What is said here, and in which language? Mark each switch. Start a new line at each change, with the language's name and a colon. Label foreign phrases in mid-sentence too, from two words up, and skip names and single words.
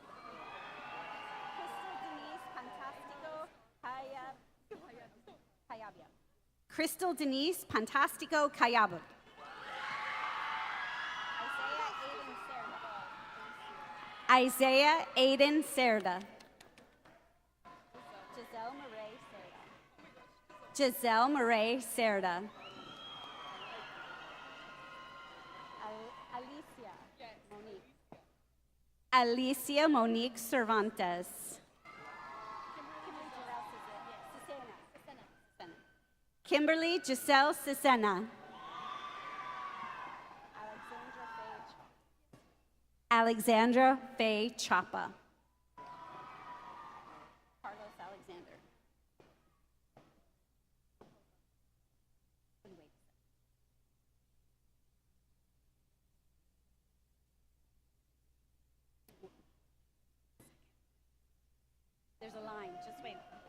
English: Crystal Denise Pantastico Cayabo. Isaiah Aiden Cerda. Giselle Murray Cerda. Alicia Monique Cervantes. Kimberly Giselle Cesena. Alexandra Faye Chapa. Carlos Alexander. There's a line, just wait.